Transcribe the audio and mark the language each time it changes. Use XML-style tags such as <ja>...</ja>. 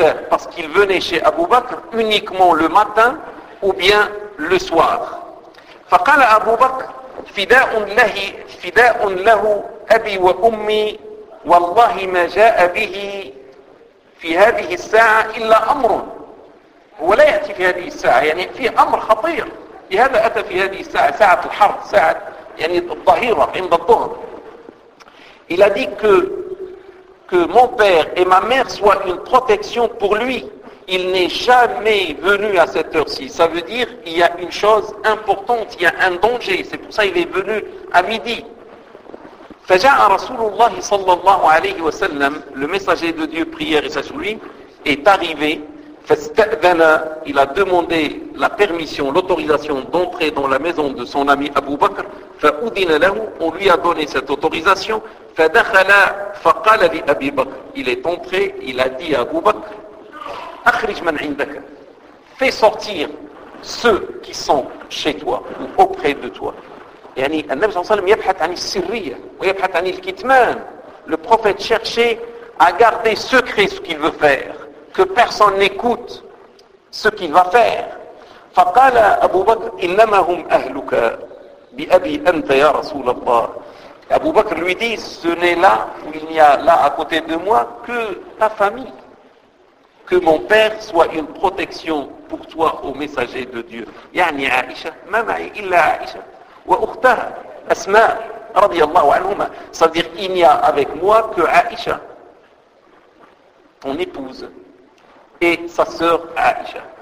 <fr>Parce qu'il venait chez Abu Bakr uniquement le matin ou bien le soir.</fr> <ar>فقال أبو بكر فداء له فداء له أبي وأمي والله ما جاء به في هذه الساعة إلا أمر هو لا يأتي في هذه الساعة يعني في أمر خطير لهذا أتى في هذه الساعة ساعة الحر ساعة يعني الظهيرة عند الظهر.</ar> <fr>Il a dit que mon père et ma mère soient une protection pour lui. Il n'est jamais venu à cette heure-ci. Ça veut dire qu'il y a une chose importante, il y a un danger. C'est pour ça qu'il est venu à midi.</fr> <ar>Faja Rasulullah sallallahu alayhi wa sallam,</ar> <fr>le messager de Dieu, prière et sagesse lui, est arrivé. Il a demandé la permission, l'autorisation d'entrer dans la maison de son ami Abu Bakr.</fr> <ar>Faudina lahu,</ar> <fr>on lui a donné cette autorisation.</fr> <ar>Fadakhala faqala li Abi Bakr.</ar> <fr>Il est entré, il a dit à Abu Bakr.</fr> <ar>أخرج من عندك.</ar> <fr>Fais sortir ceux qui sont chez toi ou auprès de toi.</fr> <ar>يعني النبي صلى الله عليه وسلم يبحث عن السرية ويبحث عن الكتمان.</ar> <fr>Le prophète cherchait à garder secret ce qu'il veut faire, que personne n'écoute ce qu'il va faire.</fr> <ar>فقال أبو بكر إنما هم أهلك بأبي أنت يا رسول الله.</ar> <fr>أبو بكر lui dit ce n'est là où il n'y a là à côté de moi que ta famille. Que mon père soit une protection pour toi, ô messager de Dieu.</fr> <ar>يعني عائشة ما معي إلا عائشة وأختها أسماء رضي الله عنهما.</ar> <fr>C'est-à-dire, il n'y a avec moi que Aïcha, ton épouse, et sa sœur Aïcha.</fr>